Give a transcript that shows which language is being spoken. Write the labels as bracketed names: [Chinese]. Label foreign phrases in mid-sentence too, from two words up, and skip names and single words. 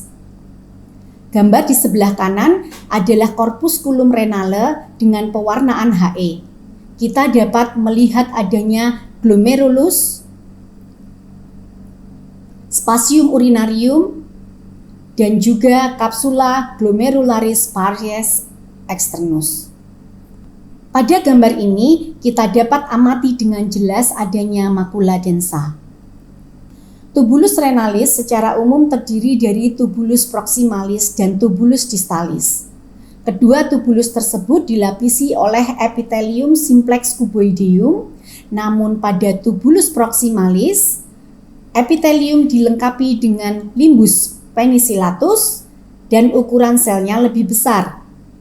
[Indonesian] Gambar di sebelah kanan adalah [Latin] corpusculum renale [Indonesian] dengan pewarnaan He. Kita dapat melihat adanya glomerulus, [Latin] spasium urinarium, [Indonesian] dan juga [Latin] kapsula glomerularis paries externus. [Indonesian] Pada gambar ini, kita dapat amati dengan jelas adanya [Latin] makula densa. Tubulus renalis [Indonesian] secara umum terdiri dari [Latin] tubulus proximalis [Indonesian] dan [Latin] tubulus distalis. [Indonesian] Kedua tubulus tersebut dilapisi oleh [Latin] epitelium simplex cuboideum, [Indonesian] namun pada [Latin] tubulus proximalis, [Indonesian] epitelium dilengkapi dengan [Latin] limbus penicillatus [Indonesian] dan ukuran selnya lebih besar.